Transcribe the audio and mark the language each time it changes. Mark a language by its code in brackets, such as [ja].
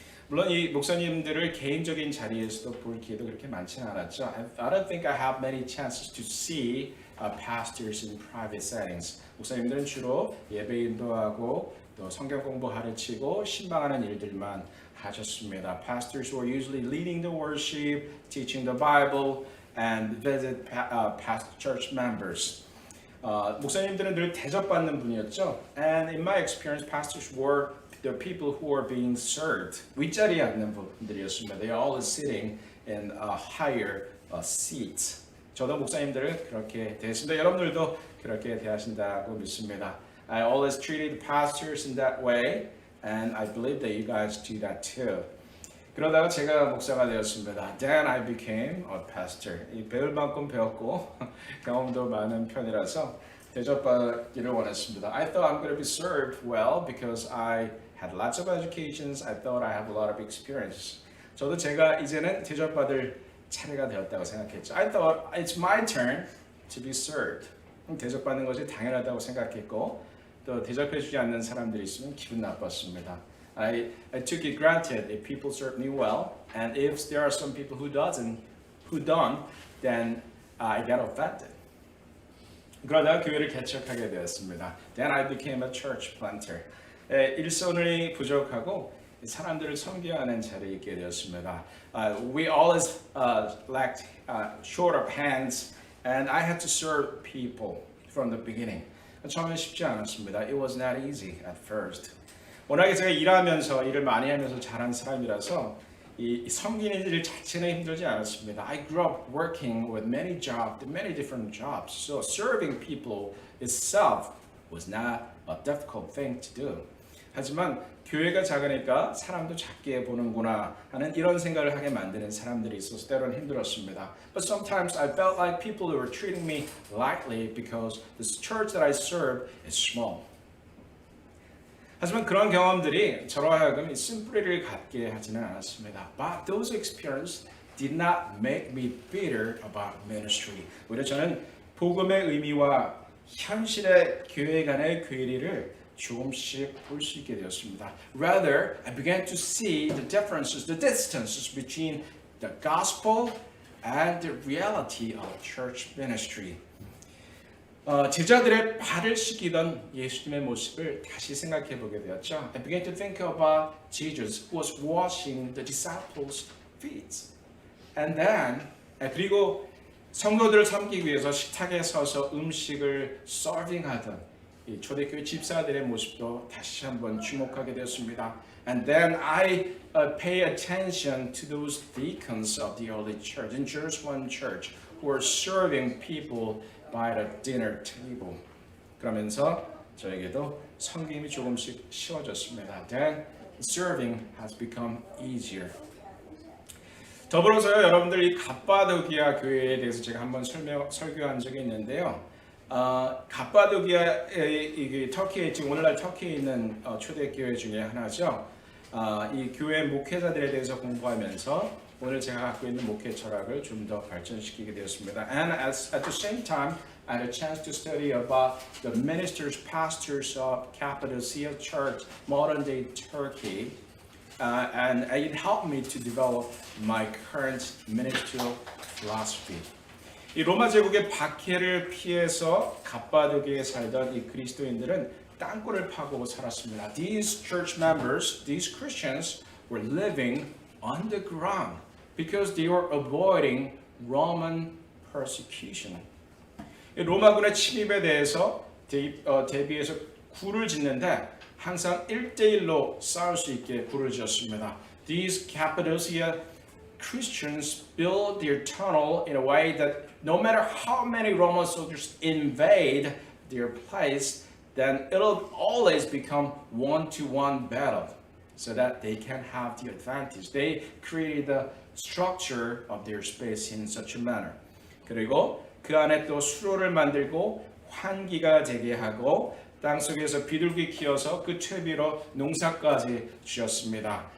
[ko] 물론 이 목사님들을 개인적인 자리에서도 볼 기회도 그렇게 많지는 않았죠. [en] I don't think I have many chances to see pastors in private settings. [ko] 목사님들은 주로 예배 인도하고 또 성경 공부 가르치고 신방하는 일들만 하셨습니다. [en] Pastors were usually leading the worship, teaching the Bible, and visit past church members. [ko] 목사님들은 늘 대접받는 분이었죠. [en] And in my experience, pastors were the people who were being served. [ko] 윗자리에 앉는 분들이었습니다. [en] They are always sitting in higher seats. [ko] 저도 목사님들을 그렇게 대했습니다. 여러분들도 그렇게 대하신다고 믿습니다. [en] I always treated pastors in that way, and I believe that you guys do that too. [ko] 그러다가 제가 목사가 되었습니다. [en] Then I became a pastor. [ko] 배울 만큼 배웠고 경험도 많은 편이라서 대접받기를 원했습니다. [en] I thought I'm going to be served well because I had lots of educations. I thought I have a lot of experience. [ko] 저도 제가 이제는 대접받을 차례가 되었다고 생각했죠. [en] I thought it's my turn to be served. [ko] 대접받는 것이 당연하다고 생각했고 또 대접해주지 않는 사람들이 있으면 기분 나빴습니다. [en] I took it granted if people serve me well, and if there are some people who don't, then I get offended. [ko] 그러다가 교회를 개척하게 되었습니다. [en] Then I became a church planter. [ko] 일손이 부족하고 사람들을 섬겨야 하는 자리에 있게 되었습니다. [en] We always lacked short of hands, and I had to serve people from the beginning. [ko] 처음엔 쉽지 않았습니다. [en] It was not easy at first. [ko] 워낙에 제가 일을 많이 하면서 자란 사람이라서 이 섬기는 일 자체는 힘들지 않았습니다. [en] I grew up working with many different jobs. So serving people itself was not a difficult thing to do. [ko] 하지만 교회가 작으니까 사람도 작게 보는구나 하는 이런 생각을 하게 만드는 사람들이 있어서 때로는 힘들었습니다. [en] But sometimes I felt like people were treating me lightly because this church that I serve is small. [ko] 하지만 그런 경험들이 저로 하여금 이 심플리를 갖게 하지는 않았습니다. [en] But those experiences did not make me bitter about ministry. [ko] 오히려 저는 복음의 의미와 현실의 교회 간의 괴리를 조금씩 볼 수 있게 되었습니다. [en] Rather, I began to see the differences, the distances between the gospel and the reality of church ministry. [ko] 제자들의 발을 씻기던 예수님의 모습을 다시 생각해 보게 되었죠. [en] I began to think about Jesus who was washing the disciples' feet. And then, [ko] 그리고 성도들을 섬기기 위해서 식탁에 서서 음식을 서빙하던 이 초대교회 집사들의 모습도 다시 한번 주목하게 되었습니다. [en] And then I pay attention to those deacons of the early church in Jerusalem church who were serving people by the dinner table. [ko] 그러면서 저에게도 섬김이 조금씩 쉬워졌습니다. [en] Then serving has become easier. [ko] 더불어서요, 여러분들 이 갑바도기아 교회에 대해서 제가 한번 설교한 적이 있는데요. 갑바도기아 이 터키에 지금 오늘날 터키에 있는 초대교회 중에 하나죠. 이 교회 목회자들에 대해서 공부하면서 오늘 제가 갖고 있는 목회 철학을 좀 더 발전시키게 되었습니다. [en] And at the same time, I had a chance to study about the ministers, pastors of Cappadocia Church, modern day Turkey. And it helped me to develop my current ministerial philosophy. [ko] 이 로마 제국의 박해를 피해서 갑바도기에 살던 이 그리스도인들은 땅굴을 파고 살았습니다. [en] These church members, these Christians, were living underground because they were avoiding Roman persecution. 이 로마군의 침입에 대해서 대비해서 굴을 짓는데 항상 1대1로 싸울 수 있게 굴을 지었습니다. These Cappadocia Christians build their tunnel in a way that no matter how many Roman soldiers invade their place, then it'll always become one-to-one battle so that they can have the advantage. They created the structure of their space in such a manner. [ko] 그리고 그 안에 또 수로를 만들고 환기가 되게 하고 땅속에서 비둘기 키워서 그 퇴비로 농사까지 지었습니다.